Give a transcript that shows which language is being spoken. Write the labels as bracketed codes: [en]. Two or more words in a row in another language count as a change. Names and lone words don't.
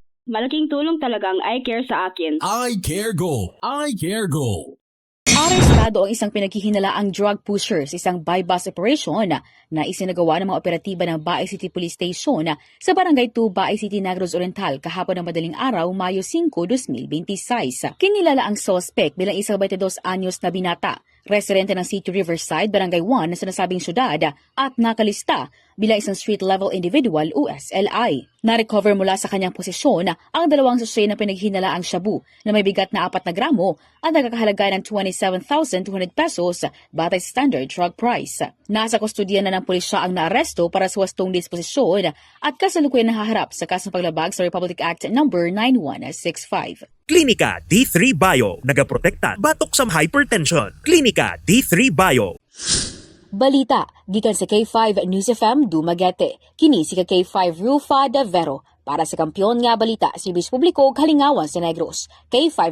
[tl] Malaking tulong talaga ang [en] eye care [tl] sa akin. I Care Go. I Care Go. Arestado ang isang pinaghihinalaang drug pusher sa isang [en] buy-bust operation [tl] na isinagawa ng mga operatiba ng Baay City Police Station sa Barangay 2, Baay City, Negros Oriental kahapon ng madaling araw, Mayo 5, 2026. Kinilala ang suspect bilang isang 22 anyos na binata, residente ng City Riverside, Barangay 1 sa nasabing syudad at nakalista bilang isang [en] street-level individual [tl] o SLI. Na-recover mula sa kanyang posisyon ang dalawang sachet na pinaghinalaang shabu na may bigat na 4 na gramo at nagkakahalaga ng 27,200 pesos batay sa [en] standard drug price. [tl] Nasa kustodiya na ng pulisya ang naaresto para sa wastong disposisyon at kasalukuyan nahaharap sa kasong paglabag sa Republic Act No. 9165. [ceb] Klinika D3 Bio, nagaprotekta batok sa hypertension. Klinika D3 Bio. Balita, gikan sa K5 News FM Dumaguete. Kini si K5 Rufa de Vero para sa Kampiyon nga Balita, Serbisyo Publiko, Halingawan sa Negros.